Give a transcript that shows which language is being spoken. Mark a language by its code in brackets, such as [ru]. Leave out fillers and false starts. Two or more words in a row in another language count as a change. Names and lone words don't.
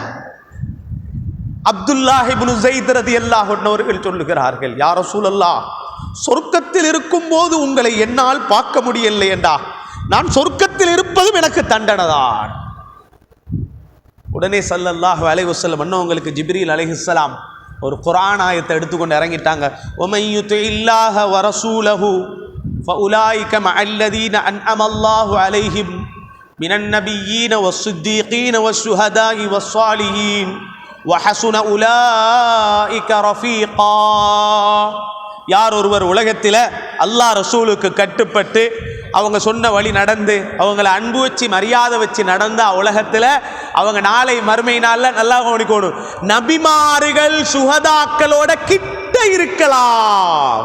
[ta] அப்துல்லாஹ் இப்னு ஸைத் [ar] رضي الله عنه [ta] அவர்கள் சொல்லுகிறார்கள், [ar] يا رسول الله, [ta] சொர்க்கத்தில் இருக்கும் போது உங்களை என்னால் பார்க்க முடியலையேண்டா, நான் சொர்க்கத்தில் இருப்பதும் எனக்கு தண்டனை தான். உடனே [ar] صلى الله عليه وسلم [ta] அன்னவங்களுக்கு [ar] جبريل عليه السلام [ta] ஒரு குர்ஆன் ஆயத்தை எடுத்துக்கொண்டு இறங்கிட்டாங்க. [ar] وَمَن يُطِعِ اللَّهَ وَرَسُولَهُ فَأُولَٰئِكَ مَعَ الَّذِينَ أَنْعَمَ اللَّهُ عَلَيْهِمْ مِنَ النَّبِيِّينَ وَالصِّدِّيقِينَ وَالشُّهَدَاءِ وَالصَّالِحِينَ وَحَسُنَ أُولَٰئِكَ رَفِيقًا. [ta] யார் ஒருவர் உலகத்தில் அல்லாஹ் ரசூலுக்கு கட்டுப்பட்டு அவங்க சொன்ன வழி நடந்து அவங்கள அன்பு வச்சு மரியாதை வச்சு நடந்தா உலகத்தில் அவங்க நாளை மறுமை நாளில் நல்லா கவனிக்கணும், நபிமார்கள் சுஹதாக்களோட கிட்ட இருக்கலாம்.